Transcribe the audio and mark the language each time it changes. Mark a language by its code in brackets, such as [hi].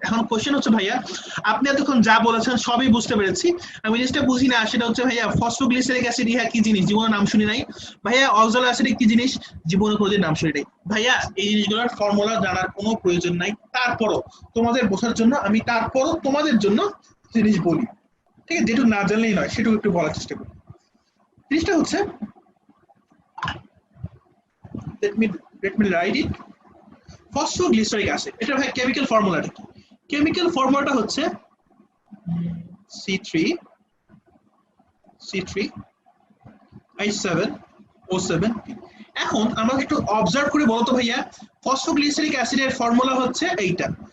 [bn] এখন কোশ্চেন হচ্ছে ভাইয়া আপনি এতক্ষণ যা বলেছেন সবই বুঝতে পেরেছি, আমি জিনিসটা বুঝি না সেটা হচ্ছে ভাইয়া ফসফোগ্লিসারিক অ্যাসিড ইহা কি জিনিস, জীবনে নাম শুনি নাই। ভাইয়া অক্সালোঅ্যাসিটিক কি জিনিস, জীবনে কোনোদিন নাম শুনি নাই। ভাইয়া এই জিনিসগুলোর ফর্মুলা জানার কোনো প্রয়োজন নাই, তারপরও তোমাদের বোঝার জন্য আমি তারপরও তোমাদের জন্য জিনিস বলি, ঠিক আছে? যেটুকু না জানলেই নয় সেটুকু একটু বলার চেষ্টা করি। জিনিসটা হচ্ছে [en] let me write it. [bn] Phosphoglyceric acid, এটা ভাই কেমিক্যাল ফর্মুলাটা কি? কেমিক্যাল ফর্মুলাটা হচ্ছে C3H7O7. এখন আমরা একটু অবজার্ভ করে বলতো ভাইয়া ফসফোগ্লিসারিক অ্যাসিডের ফর্মুলা হচ্ছে এইটা।